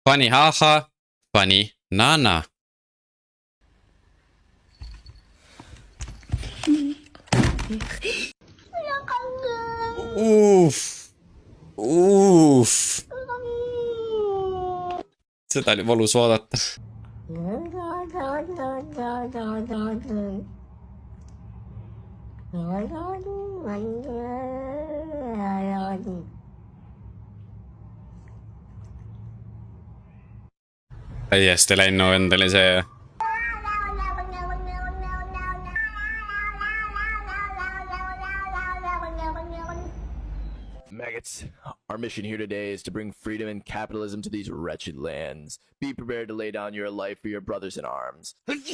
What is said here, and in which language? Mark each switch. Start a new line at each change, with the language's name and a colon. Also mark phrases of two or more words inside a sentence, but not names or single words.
English: Funny haha, funny nana. Uff.
Estonian: Uff. Seda oli valus vaadata. täiesti läinud endale see.
English: Maggots, our mission here today is to bring freedom and capitalism to these wretched lands. Be prepared to lay down your life for your brothers in arms.